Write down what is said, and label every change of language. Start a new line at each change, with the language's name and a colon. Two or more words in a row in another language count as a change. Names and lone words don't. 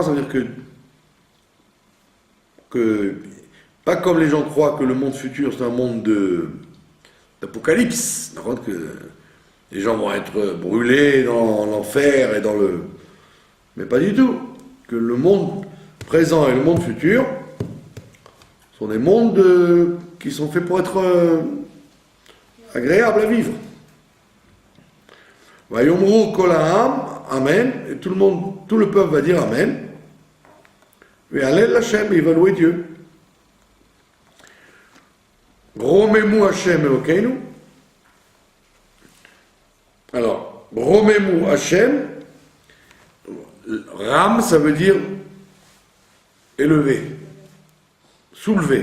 French: Ça veut dire que pas comme les gens croient que le monde futur c'est un monde d'apocalypse, d'accord, que les gens vont être brûlés dans l'enfer et dans le... Mais pas du tout. Que le monde présent et le monde futur sont des mondes qui sont faits pour être agréables à vivre.
Hebrew: ויאמרו כל העם,
French: amen, et tout le peuple va dire amen.
Hebrew: והלל השם,
French: il va louer Dieu.
Hebrew: רוממו השם אלוקינו. Alors, רוממו השם רם,
French: ça veut dire élever, soulever.